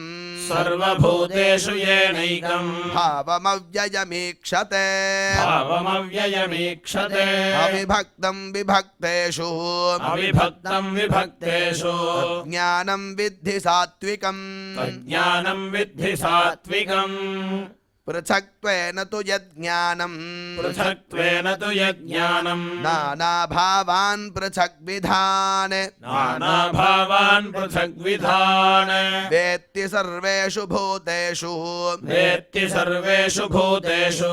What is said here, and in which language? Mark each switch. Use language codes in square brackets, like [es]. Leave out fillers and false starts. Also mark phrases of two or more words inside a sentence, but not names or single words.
[sa] सर्वभूतेषु येनैकम् भावमव्ययमीक्षते भावमव्ययमीक्षते अविभक्तम् विभक्तेषु अविभक्तम् विभक्तेषु ज्ञानम् विद्धि सात्त्विकम् ज्ञानम् विद्धि सात्त्विकम् पृथक्त्वेन तु यज्ञानं पृथक्त्वेन तु यज्ञानं नानाभावान् पृथग्विधान् नानाभावान् पृथग्विधान् वेत्ति सर्वेषु भूतेषु वेत्ति सर्वेषु भूतेषु